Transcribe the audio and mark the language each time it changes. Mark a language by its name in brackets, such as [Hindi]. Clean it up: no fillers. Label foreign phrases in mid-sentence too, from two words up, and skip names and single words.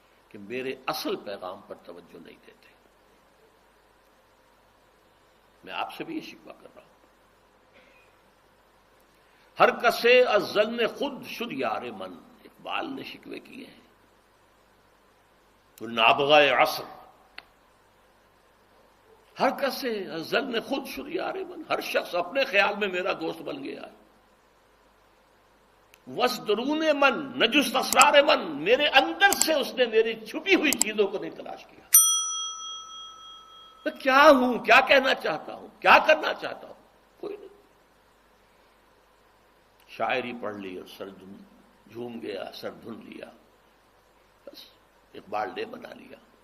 [Urdu] کہ میرے اصل پیغام پر توجہ نہیں دیتے. میں آپ سے بھی یہ شکوہ کر رہا ہوں. [Persian] ہر کسے از ظن خود شد یار من، [Urdu] اقبال نے شکوے کیے ہیں. [Persian] تو نابغہ عصر، ہر کسے از ظن خود شد یار من، [Urdu] ہر شخص اپنے خیال میں میرا دوست بن گیا ہے. [Persian] وَاسْدُرُونِ من نجست اسرار من، [Urdu] میرے اندر سے اس نے میری چھپی ہوئی چیزوں کو نہیں تلاش کیا. میں کیا ہوں، کیا کہنا چاہتا ہوں، کیا کرنا چاہتا ہوں، کوئی نہیں. شاعری پڑھ لی اور سر جھوم گیا، سر دھن لیا، بس اقبال ڈے بنا لیا.